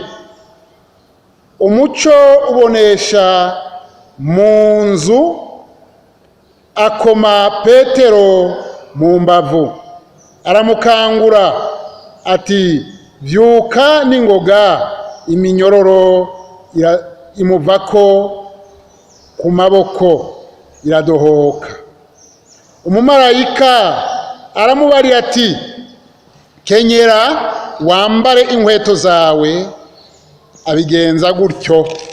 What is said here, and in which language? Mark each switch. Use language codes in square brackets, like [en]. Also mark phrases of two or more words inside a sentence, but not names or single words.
[rn] Umuco ubonesha mu nzu, akoma Petero mu mbavu, aramukangura ati, vyuka n'ingoga. Iminyororo imuvako ku maboko iradohoka. Umumarayika aramubarira ati, kenyera wambare inkweto zawe. Abigenza gutyo.